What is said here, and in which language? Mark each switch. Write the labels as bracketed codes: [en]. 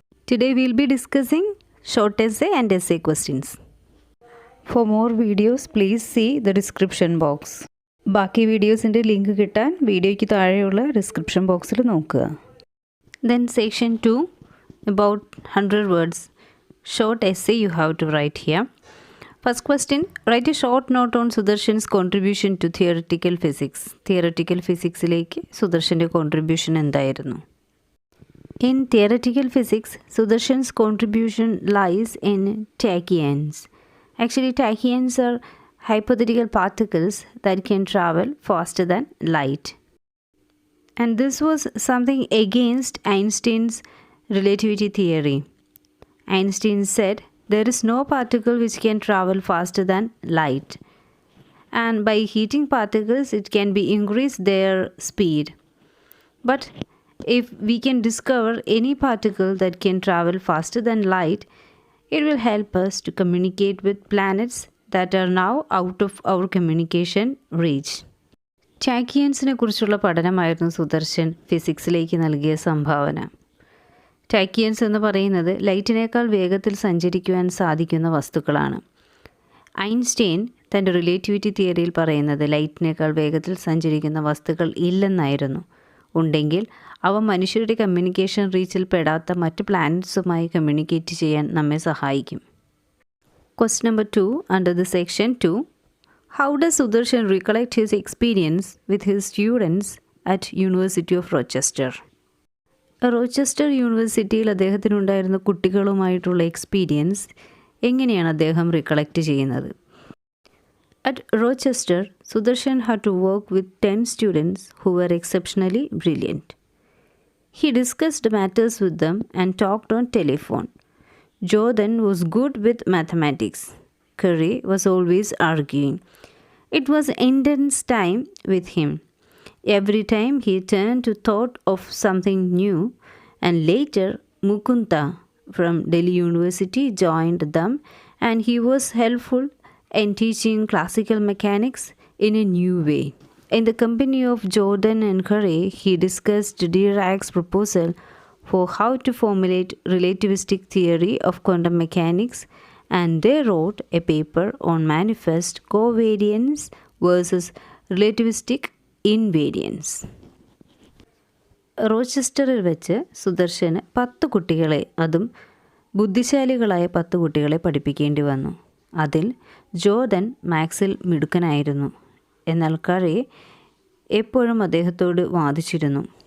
[en] Today we will be discussing short essay and essay questions. For more videos, please see the description box. [ml] ബാക്കി വീഡിയോസിൻ്റെ link കിട്ടാൻ വീഡിയോയ്ക്ക് താഴെയുള്ള description ബോക്സിൽ നോക്കുക. [en] Then section 2 about 100 words. Short essay you have to write here. First question, write a short note on Sudarshan's contribution to theoretical physics. [ml] Theoretical physicsിലേക്ക് സുദർശൻ്റെ contribution എന്തായിരുന്നു? [en] In theoretical physics, Sudarshan's contribution lies in tachyons. Actually, tachyons are hypothetical particles that can travel faster than light. And this was something against Einstein's relativity theory. Einstein said, there is no particle which can travel faster than light. And by heating particles, it can be increase their speed. But if we can discover any particle that can travel faster than light, it will help us to communicate with planets that are now out of our communication reach. [ml] ടാക്കിയൻസിനെ കുറിച്ചുള്ള പഠനമായിരുന്നു സുദർശൻ ഫിസിക്സിലേക്ക് നൽകിയ സംഭാവന. ടാക്കിയൻസ് എന്ന് പറയുന്നത് ലൈറ്റിനേക്കാൾ വേഗത്തിൽ സഞ്ചരിക്കുവാൻ സാധിക്കുന്ന വസ്തുക്കളാണ്. Einstein തൻ്റെ relativity തിയറിയിൽ പറയുന്നത് ലൈറ്റിനേക്കാൾ വേഗത്തിൽ സഞ്ചരിക്കുന്ന വസ്തുക്കൾ ഇല്ലെന്നായിരുന്നു. ഉണ്ടെങ്കിൽ അവ മനുഷ്യരുടെ കമ്മ്യൂണിക്കേഷൻ റീച്ചിൽ പെടാത്ത മറ്റ് പ്ലാനറ്റ്സുമായി കമ്മ്യൂണിക്കേറ്റ് ചെയ്യാൻ നമ്മെ സഹായിക്കും. [en] Question number 2 under the section 2. How does Sudarshan recollect his experience with his students at University of Rochester? [ml] Rochester യൂണിവേഴ്സിറ്റിയിൽ അദ്ദേഹത്തിനുണ്ടായിരുന്ന കുട്ടികളുമായിട്ടുള്ള എക്സ്പീരിയൻസ് എങ്ങനെയാണ് അദ്ദേഹം റിക്കളക്റ്റ് ചെയ്യുന്നത്? [en] At Rochester, Sudarshan had to work with 10 students who were exceptionally brilliant. He discussed matters with them and talked on telephone. Jordan was good with mathematics. Curry was always arguing. It was intense time with him. Every time he turned to thought of something new, and later Mukunda from Delhi University joined them, and he was helpful in teaching classical mechanics in a new way. In the company of Jordan and Curry, he discussed Dirac's proposal for how to formulate relativistic theory of quantum mechanics, and they wrote a paper on manifest covariance versus relativistic invariance. [ml] റോച്ചസ്റ്ററിൽ വെച്ച് സുദർശന് 10 കുട്ടികളെ, അതും ബുദ്ധിശാലികളായ 10 കുട്ടികളെ പഠിപ്പിക്കേണ്ടി വന്നു. അതിൽ Jordan മാത്സിൽ മിടുക്കനായിരുന്നു. എന്നാൽ കറി എപ്പോഴും അദ്ദേഹത്തോട് വാദിച്ചിരുന്നു.